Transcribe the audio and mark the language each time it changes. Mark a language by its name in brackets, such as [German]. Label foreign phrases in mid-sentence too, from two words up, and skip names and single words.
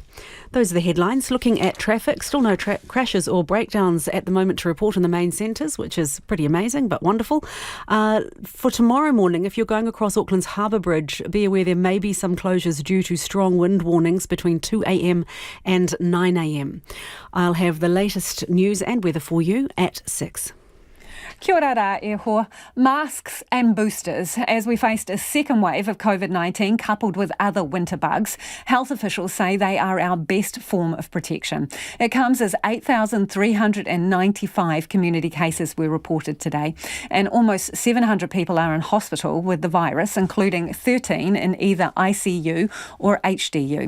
[English] Those are the headlines. Looking at traffic, still no crashes or breakdowns at the moment to report in the main centres, which is pretty amazing but wonderful. For tomorrow morning, if you're going across Auckland's Harbour Bridge, be aware there may be some closures due to strong wind warnings between 2 a.m. and 9 a.m. I'll have the latest news and weather for you at 6. [Māori] Kia ora rā e hoa. [English] Masks and boosters. As we faced a second wave of COVID-19 coupled with other winter bugs, health officials say they are our best form of protection. It comes as 8,395 community cases were reported today, and almost 700 people are in hospital with the virus, including 13 in either ICU or HDU.